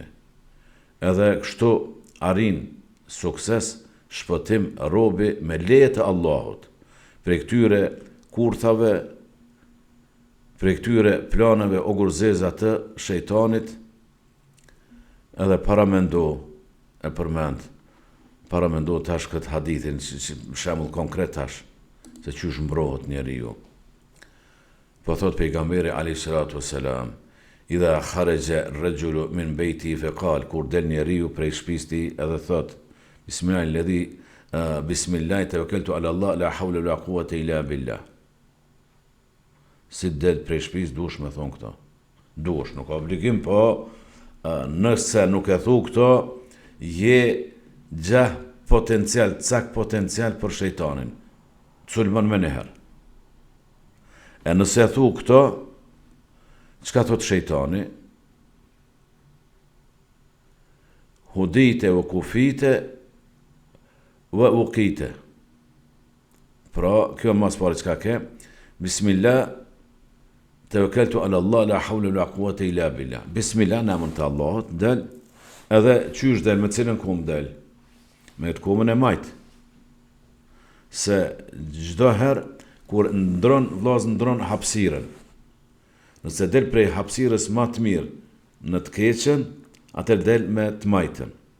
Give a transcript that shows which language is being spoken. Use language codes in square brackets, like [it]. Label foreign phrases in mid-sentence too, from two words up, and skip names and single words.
[sq] Edhe kështu arrin sukses, shpëtim robi me leje të Allahut, prej këtyre kurthave, prej këtyre planeve ogurzeza të shejtanit, edhe paramendo tash këtë hadithin, shembull konkret tash, se qysh mbrohet njeriu. Po thot pejgamberi [ar] عليه الصلاة والسلام، إذا خرج الرجل من بيته فقال, [sq] kur del njeriu prej shtëpisë tij edhe thot, [ar] بسم الله توكلت على الله، لا حول ولا قوة إلا بالله. [sq] Si del prej shtëpisë dush me thon këto. Dush, nuk ka obligim, po nëse nuk e thu këto, je gjah potencial, cak potencial për shejtanin. Sulmon me njëherë. E nëse e thu këto, çka thot shejtani? [ar] هديت وكفيت ووقيت. [sq] Pra, kjo mas pari çka ke? [ar] بسم الله، توكلت على الله، لا حول ولا قوة إلا بالله. Bismillah, [sq] në emrin të Allahut, del, edhe qysh del, me cilën kumë del? Me të kumën e majtë. Se çdo herë, kur ndron hapësirën, nëse del prej hapësirës ma të mirë në të keqen, atër del me të majtën.